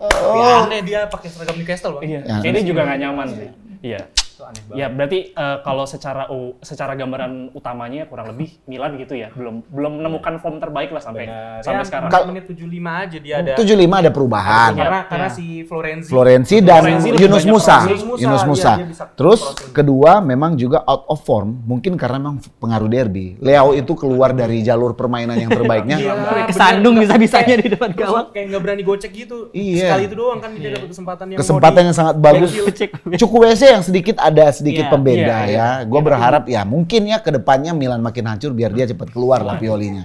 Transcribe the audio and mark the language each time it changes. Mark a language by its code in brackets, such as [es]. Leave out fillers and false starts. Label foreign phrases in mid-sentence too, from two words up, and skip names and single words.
[id] Tapi Oh. aneh dia pakai seragam Newcastle, Bang. Iya. Ya. Ini juga nggak nyaman sih. Iya. Itu aneh banget. Ya berarti kalau secara gambaran utamanya kurang lebih Milan gitu ya. Belum menemukan form terbaik lah sampai Benar. sampai Ya, sekarang. menit 75 aja dia ada. 75 ada perubahan. Karena si Florenzi. Florenzi dan Florenzi lebih Yunus banyak Musa. crossing. Yunus Iya, Musa. dia bisa Terus crossing. kedua memang juga [en] out of form, [id] mungkin karena memang pengaruh derby. Leao itu keluar dari jalur permainan yang terbaiknya. Iya, Kesandung bener. bisa-bisanya Kayak- di depan terus gawang. Kayak nggak berani gocek gitu. Iya. Sekali itu doang kan dia dapat kesempatan yang Kesempatan yang sangat bagus. Cek. Cukwese yang sedikit Iya, pembeda iya, ya. Gue berharap ya mungkin ya ke depannya Milan makin hancur biar dia cepat keluar lah Piolinya.